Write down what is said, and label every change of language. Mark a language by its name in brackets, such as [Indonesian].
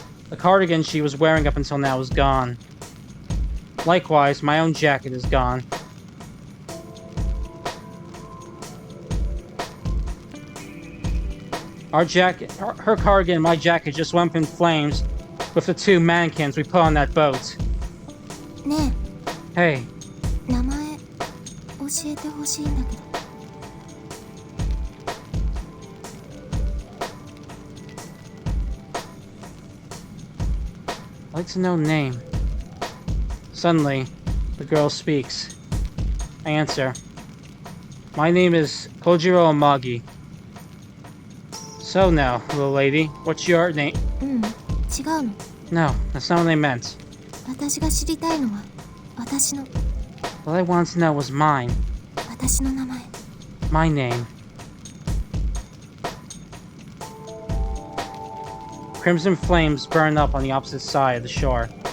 [English] The cardigan she was wearing up until now is gone. Likewise, my own jacket is gone. Our jacket, her cardigan and my jacket just went up in flames with the two mannequins we put on that boat. [Japanese] ね [English] Hey, [Japanese] え、名前教えてほしいんだけど。 [English] I'd like to know name. Suddenly, the girl speaks. I answer. My name is Kojiro Amagi. So now, little lady, what's your name? [Japanese] うん、違うの。 [English] No, that's not what I meant. [Japanese] 私が知りたいのは私の [English] What I wanted to know was mine. [Japanese] 私の名前。 [English] My name. Crimson flames burn up on the opposite side of the shore.